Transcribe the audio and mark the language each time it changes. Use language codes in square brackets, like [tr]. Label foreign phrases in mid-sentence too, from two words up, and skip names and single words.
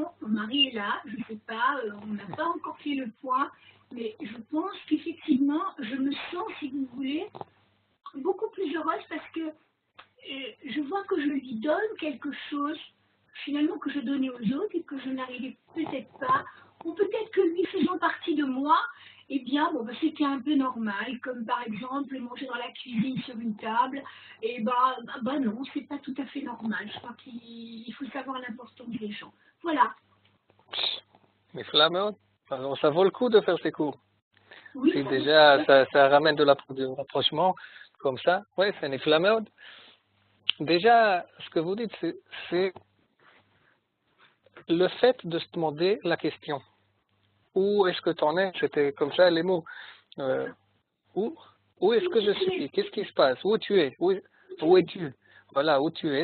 [fr] Mon mari est là, je ne sais pas, on n'a pas encore fait le point, mais je pense qu'effectivement, je me sens, si vous voulez, beaucoup plus heureuse parce que je vois que je lui donne quelque chose, finalement, que je donnais aux autres et que je n'arrivais peut-être pas, ou peut-être que lui faisant partie de moi, eh bien, bon, bah, c'était un peu normal, comme par exemple manger dans la cuisine sur une table. Et bah non, c'est pas tout à fait normal. Je crois qu'il faut savoir l'importance des gens. Voilà. [he] נפלא מאוד. [fr] Alors, ça vaut le coup de faire ces cours. Oui, Si ça déjà ça ramène du rapprochement comme ça, ouais, c'est [he] נפלא מאוד. [fr] Déjà, ce que vous dites, c'est le fait de se demander la question. Où est-ce que tu en es? C'était comme ça les mots. Euh, où où est-ce que je suis? Qu'est-ce qui se passe? Où tu es? Où es-tu? Voilà, où tu es.